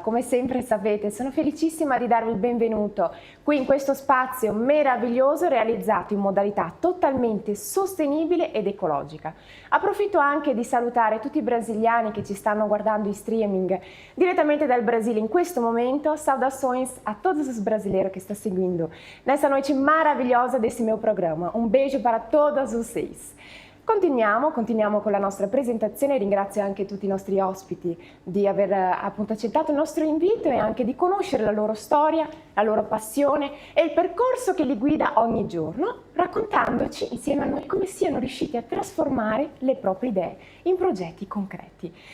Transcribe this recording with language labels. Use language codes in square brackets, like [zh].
[it] Come sempre sapete, sono felicissima di darvi il benvenuto qui in questo spazio meraviglioso realizzato in modalità totalmente sostenibile ed ecologica. Approfitto anche di salutare tutti i brasiliani che ci stanno guardando in streaming direttamente dal Brasile in questo momento. [pt] Saudações a todos os brasileiros que estão seguindo nessa noite maravilhosa desse meu programa. Un beijo para todos vocês. [it] Continuiamo con la nostra presentazione. Ringrazio anche tutti i nostri ospiti di aver appunto accettato il nostro invito e anche di conoscere la loro storia, la loro passione e il percorso che li guida ogni giorno, raccontandoci insieme a noi come siano riusciti a trasformare le proprie idee in progetti concreti.